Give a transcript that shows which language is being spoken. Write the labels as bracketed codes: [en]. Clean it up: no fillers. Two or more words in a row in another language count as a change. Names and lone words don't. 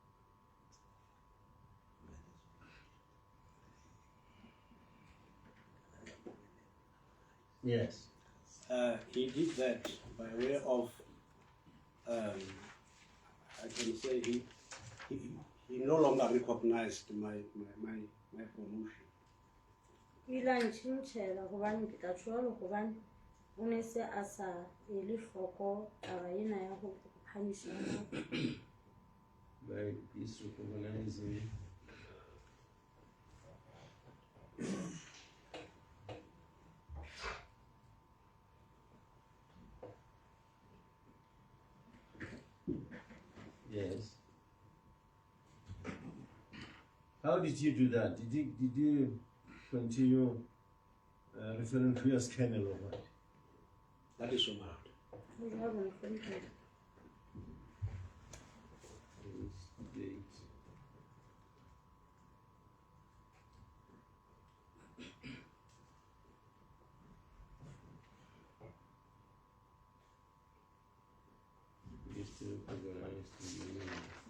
[en] Yes. He did that by way of, I can say he no longer recognized my promotion. [nso] O ile a ntšhintšhela gobane ke tla tšhoa le gobane o ne se a sa ele hloko taba ena ya go phamiša [en] By disrecognizing. Yes. How did you do that? Did you continue referring to your as Colonel or what? That is so mad. [nso] go jalo mohlomphelo. [en] Date. Is to organize the union.